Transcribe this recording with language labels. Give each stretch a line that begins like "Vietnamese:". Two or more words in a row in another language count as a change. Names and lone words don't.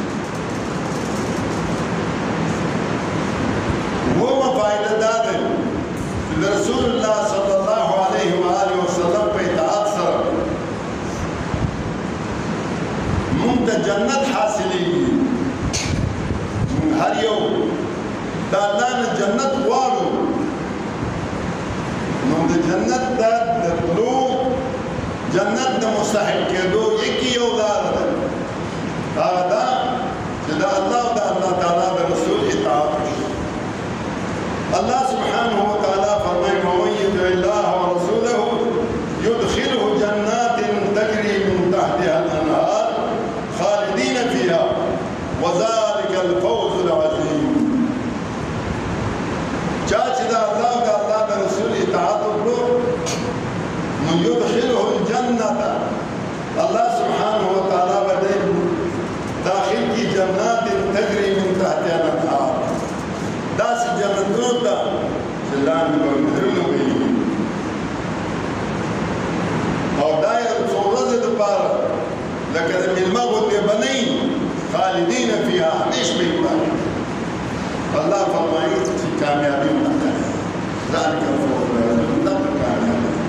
Pashto: ومه فائده دا ده چې د رسول الله
Arabic: صلی الله علیه و آله وسلم
Pashto: په اطاعت سره موږ ته جنت حاصلېږي موږ هر یو د الله نه جنت غواړو نو د جنت ته د تلو جنت د مستحق کېدو یکي یو لاره ده هغه دا چې د الله او د الله تعالی د رسول اطاعت وشي الله
Arabic: سبحانه وتعالى
Pashto: فرمائے
Arabic: ومن يطع الله ورسوله يدخله جنات تجري من تحتها الانهار خالدين فيها وذلك الفوز العظيم
Pashto: چاچ دا الله دا الله دا رسول اطاعت وکړو نو
Arabic: يدخله الجنة
Pashto: الله
Arabic: سبحانه وتعالى
Pashto: بده داخل کی
Arabic: جنات تجري من تحتها الانهار
Pashto: داسې جنتونو ته چې لاندې به نهرونه وهي او دا یو څو ورځې دپاره لکه د مېلمه غوندې به نه وي
Arabic: خالدین فیها
Pashto: همیشه به یې الله فرمایي چې کامیابي ورته
Arabic: ذلک الفوز العظیم
Pashto: دا کامیابي